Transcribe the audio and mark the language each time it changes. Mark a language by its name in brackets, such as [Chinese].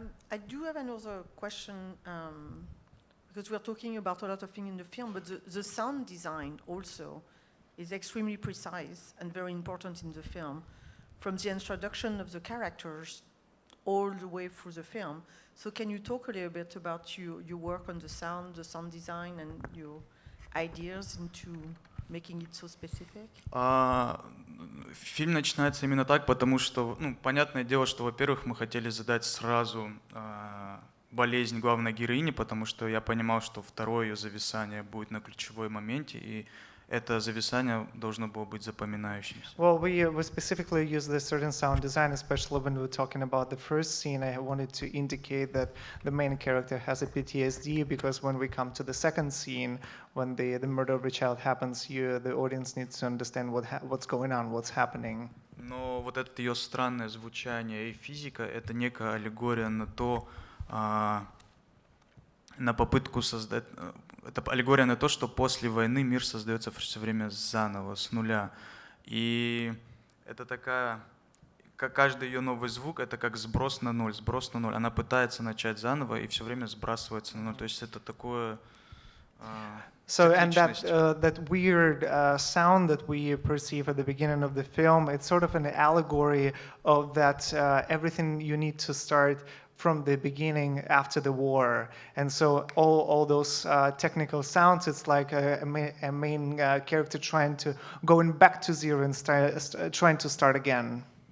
[English] I do have another question because we're talking about a lot of things in the film, but the sound design also is extremely precise and very important in the film, from the introduction of the characters all the way through the film. So can you talk a little bit about your work on the sound design, and your ideas into making it so specific? [Russian] Фильм начинается именно так, потому что, ну, понятное дело, что, во-первых, мы хотели задать сразу болезнь главной героини, потому что я понимал, что второе ее зависание будет на ключевой моменте, и это зависание должно было быть запоминающимся. [English] Well, we specifically used a certain sound design, especially when we were talking about the first scene. I wanted to indicate that the main character has a PTSD, because when we come to the second scene, when the murder of a child happens, the audience needs to understand what's going on, what's happening. [Russian] Но вот это ее странное звучание и физика — это некая аллегория на то, на попытку создать... Это аллегория на то, что после войны мир создается все время заново, с нуля. И это такая... Каждый ее новый звук — это как сброс на ноль, сброс на ноль. Она пытается начать заново и все время сбрасывается на ноль. То есть это такое... [English] So, and that weird sound that we perceive at the beginning of the film, it's sort of an allegory of that everything you need to start from the beginning after the war. And so all those technical sounds, it's like a main character trying to going back to zero and trying to start again.